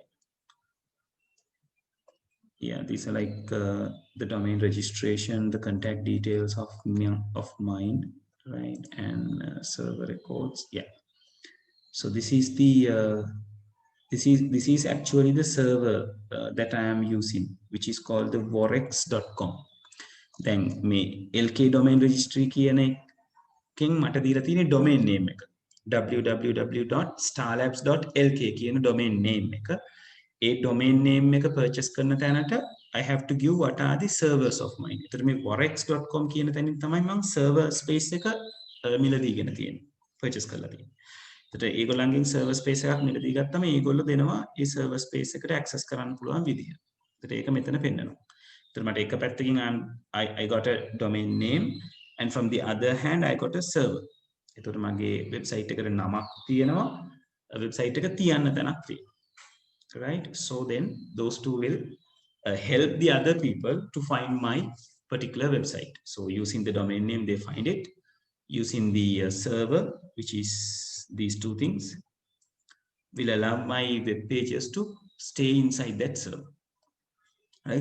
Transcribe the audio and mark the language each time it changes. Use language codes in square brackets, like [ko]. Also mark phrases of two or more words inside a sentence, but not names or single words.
[en] Yeah, these are like the domain registration, the contact details of mine, right? And server records. Yeah, so this is the this is actually the server that I am using, which is called the vorex.com. [si] Then me LK domain registry කියන එකෙන් මට දීලා තියෙන [en] domain name [si] එක www.starlabs.lk කියන [en] domain name [si] එක. ඒ domain name එක purchase කරන තැනට [en] I have to give what are the servers of mine. [si] එතකොට මේ vorex.com කියන තැනින් තමයි මම [en] server space [si] එක මිලදීගෙන තියෙන්නේ. purchase කරලා තියෙන්නේ. එතකොට ඒගොල්ලන්ගෙන් [en] server space [si] එකක් මිලදී ගත්තම ඒගොල්ලෝ දෙනවා ඒ [en] server space [si] එකට access කරන්න පුළුවන් විදිහ. එතකොට ඒක මෙතන පෙන්නනවා. එතකොට මට එක පැත්තකින් [en] I got a domain name, and from the other hand I got a server. [si] එතකොට මගේ website එකට නමක් තියෙනවා, website එක තියන්න තැනක් තියෙනවා. [en] right? So then those two will help the other people to find my particular website. So using the domain name, they find it. Using the server, which is these two things, will allow my web pages to stay inside that server, right?